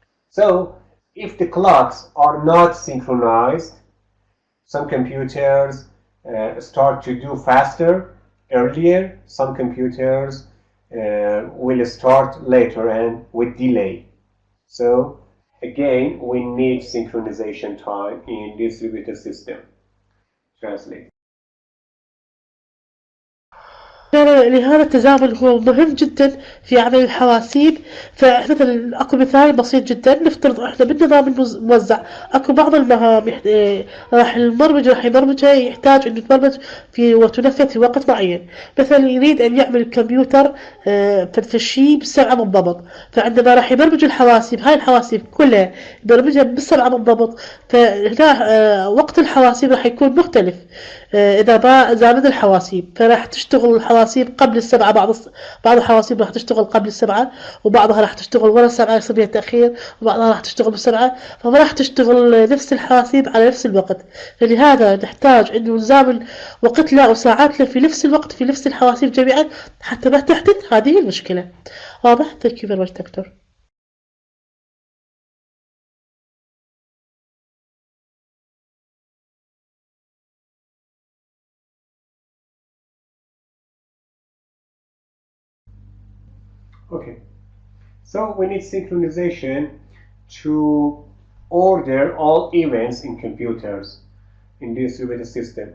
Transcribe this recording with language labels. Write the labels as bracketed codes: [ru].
[en] So if the clocks are not synchronized, some computers start to do faster, earlier, some computers will start later and with delay. So again, we need synchronization time in distributed system. Translate. [ar] لهذا التزامن هو مهم جدا في عمل الحواسيب. فمثلا اكو مثال بسيط جدا، نفترض احنا بالنظام الموزع اكو بعض المهام راح المبرمج راح يبرمجها يحتاج انه تبرمج في وتنفذ في وقت معين. مثلا يريد ان يعمل الكمبيوتر في الشيء بالسرعه بالضبط، فعندما راح يبرمج الحواسيب هاي الحواسيب كلها يبرمجها بالسرعه بالضبط، فهنا وقت الحواسيب راح يكون مختلف. اذا ما زامن الحواسيب فراح تشتغل الحواسيب الحواسيب قبل السبعة، بعض الحواسيب راح تشتغل قبل السبعة، وبعضها راح تشتغل ورا السبعة يصير بها تأخير، وبعضها راح تشتغل بالسبعة، فما راح تشتغل نفس الحواسيب على نفس الوقت. فلهذا نحتاج إنه نزامن وقتنا وساعاتنا في نفس الوقت في نفس الحواسيب جميعا حتى ما تحدث هذه المشكلة. واضح؟ [en] Thank you very much doctor. Okay, so we need synchronization to order all events in computers in distributed system.